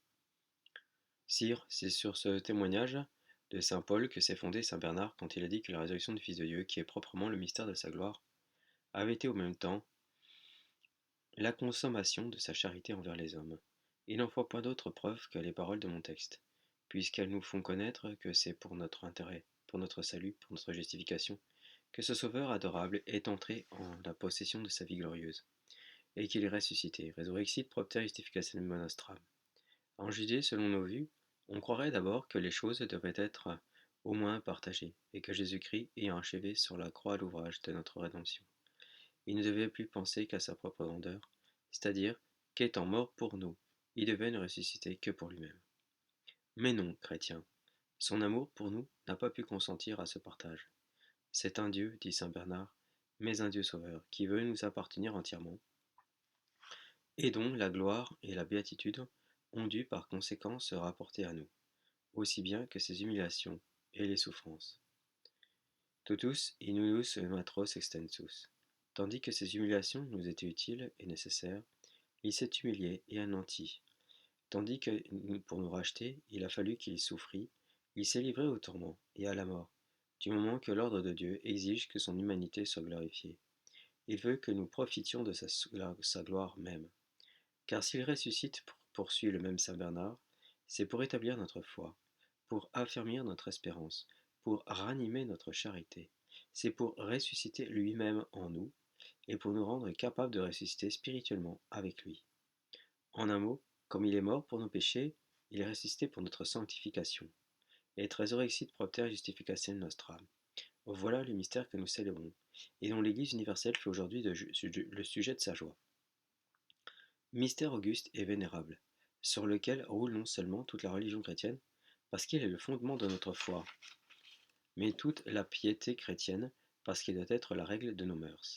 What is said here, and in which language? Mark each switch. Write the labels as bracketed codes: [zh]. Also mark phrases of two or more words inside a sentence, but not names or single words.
[fr] Sire, c'est sur ce témoignage de saint Paul que s'est fondé saint Bernard quand il a dit que la résurrection du Fils de Dieu, qui est proprement le mystère de sa gloire, avait été au même temps la consommation de sa charité envers les hommes. Il n'en faut point d'autre preuve que les paroles de mon texte, puisqu'elles nous font connaître que c'est pour notre intérêt, pour notre salut, pour notre justification, que ce Sauveur adorable est entré en la possession de sa vie glorieuse, et qu'il est ressuscité, [la] resurrexit propter justificationem nostram. [fr] En Judée, selon nos vues, on croirait d'abord que les choses devraient être au moins partagées, et que Jésus-Christ ayant achevé sur la croix l'ouvrage de notre rédemption, il ne devait plus penser qu'à sa propre grandeur, c'est-à-dire qu'étant mort pour nous, il devait ne ressusciter que pour lui-même. Mais non, chrétien, son amour pour nous n'a pas pu consentir à ce partage. C'est un Dieu, dit saint Bernard, mais un Dieu sauveur, qui veut nous appartenir entièrement, et dont la gloire et la béatitude ont dû par conséquent se rapporter à nous, aussi bien que ses humiliations et les souffrances. [la] Totus inunus matros extensus. [fr] Tandis que ces humiliations nous étaient utiles et nécessaires, il s'est humilié et anéanti. Tandis que, pour nous racheter, il a fallu qu'il souffrit, il s'est livré au tourment et à la mort, du moment que l'ordre de Dieu exige que son humanité soit glorifiée. Il veut que nous profitions de sa gloire même. Car s'il ressuscite, poursuit le même saint Bernard, c'est pour établir notre foi, pour affermir notre espérance, pour ranimer notre charité. C'est pour ressusciter lui-même en nous, et pour nous rendre capables de ressusciter spirituellement avec lui. En un mot, comme il est mort pour nos péchés, il est ressuscité pour notre sanctification. [la] Et resurrexit propter justificationem nostram. [fr] Voilà le mystère que nous célébrons, et dont l'Église universelle fait aujourd'hui le sujet de sa joie. Mystère auguste et vénérable, sur lequel roule non seulement toute la religion chrétienne, parce qu'il est le fondement de notre foi, mais toute la piété chrétienne, parce qu'il doit être la règle de nos mœurs.